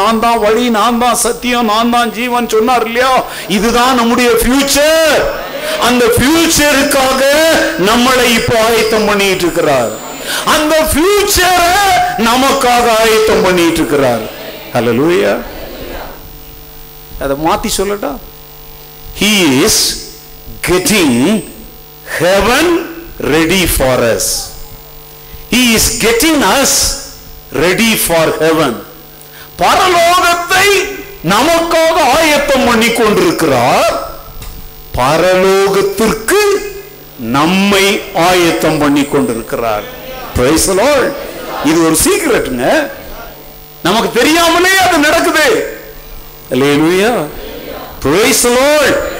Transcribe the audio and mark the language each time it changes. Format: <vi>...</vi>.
<ta>நான் தான் வழி, நான் தான் சத்தியம், நான் தான் ஜீவன் சொன்னார் இல்லையா? இதுதான் நம்முடைய ஃபியூச்சர். அந்த ஃபியூச்சருக்காக நம்மளை இப்போ ஆயத்தம் பண்ணிட்டு இருக்கிறார். அந்த ஃபியூச்சரை நமக்காக ஆயத்தம் பண்ணிட்டு இருக்கிறார். ஹல்லேலூயா. அதை மாத்தி சொல்லட்டா?</ta> <en>He is getting heaven ready for us. He is getting us ready for heaven.</en> <ta>பரலோகத்தை நமக்காக ஆயத்தம் பண்ணி கொண்டிருக்கிறார். பரலோகத்திற்கு நம்மை ஆயத்தம் பண்ணி கொண்டிருக்கிறார்.</ta> <en>Praise the Lord.</en> <ta>இது ஒரு சீக்ரெட்ங்க, நமக்கு தெரியாமலே அது நடக்குது.</ta> <en>Hallelujah. Praise the Lord.</en>